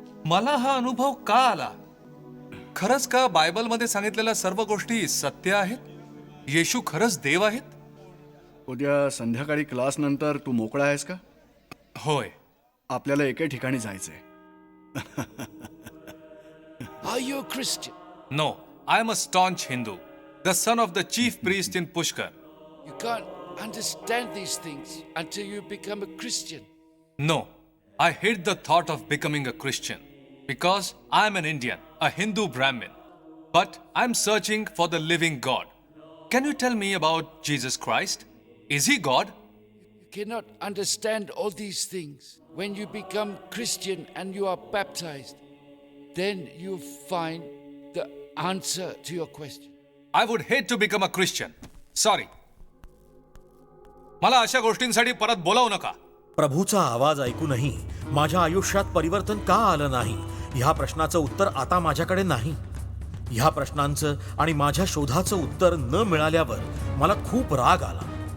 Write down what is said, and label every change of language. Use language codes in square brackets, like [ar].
[mr] मला हा अनुभव का आला? खरंच का बायबलमध्ये सांगितलेल्या सर्व गोष्टी सत्य आहेत? येशू खरंच देव आहेत? उद्या संध्याकाळी क्लास नंतर तू मोकळा आहेस का? होय. आपल्याला एके ठिकाणी जायचंय. [en] Are you a Christian? No, I am a staunch Hindu, the son of the chief priest in Pushkar. You can't understand these things until you become a Christian. No, I hate the thought of becoming a Christian because I am an Indian, a Hindu Brahmin. But I'm searching for the living God. Can you tell me about Jesus Christ? Is he God? You cannot understand all these things. When you become Christian and you are baptized, then you find the answer to your question. I would hate to become a Christian. Sorry. [mr] मला अशा गोष्टींसाठी परत बोलावू नका. प्रभूचा आवाज ऐकूनही माझ्या आयुष्यात परिवर्तन का आलं नाही, ह्या प्रश्नाचं उत्तर आता माझ्याकडे नाही. ह्या प्रश्नांचं आणि माझ्या शोधाचं उत्तर न मिळाल्यावर मला खूप राग आला.